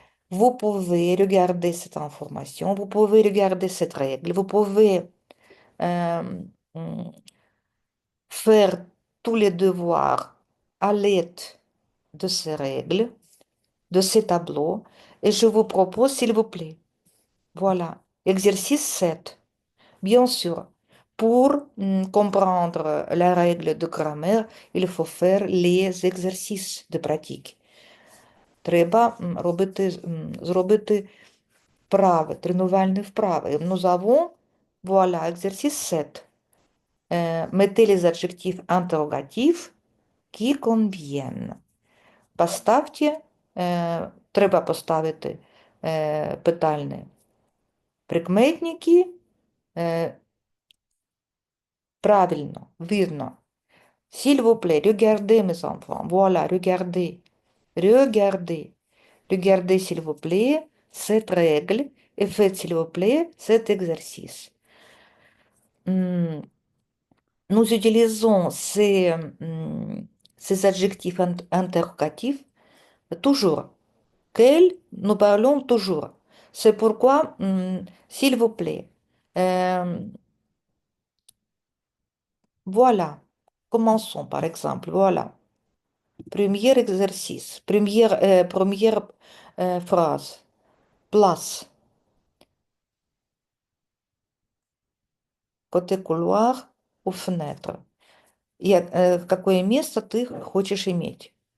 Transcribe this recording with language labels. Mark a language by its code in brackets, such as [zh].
[fr] Vous pouvez regarder cette information, vous pouvez regarder cette règle, vous pouvez euh, mm, faire tous les devoirs à l'aide de ces règles, de ces tableaux, et je vous propose, s'il vous plaît, voilà, exercice 7. Bien sûr, pour comprendre la règle de grammaire, il faut faire les exercices de pratique. [uk] Треба зробити вправи, тренувальні вправи. [fr] Nous avons, voilà, exercice 7. Mettez les adjectifs interrogatifs qui conviennent. [uk] Поставте, треба поставити питальні прикметники правильно, вірно. [fr] S'il vous plaît, regardez mes enfants. Voilà, regardez. Regardez. Regardez, s'il vous plaît, cette règle et faites, s'il vous plaît, cet exercice. Hmm, Nous utilisons ces adjectifs interrogatifs toujours. Quel, nous parlons toujours. C'est pourquoi, s'il vous plaît, euh, voilà, commençons par exemple, voilà. Premier exercice, première phrase, place, côté couloir ou fenêtre. [ru] Какое место ты хочешь иметь?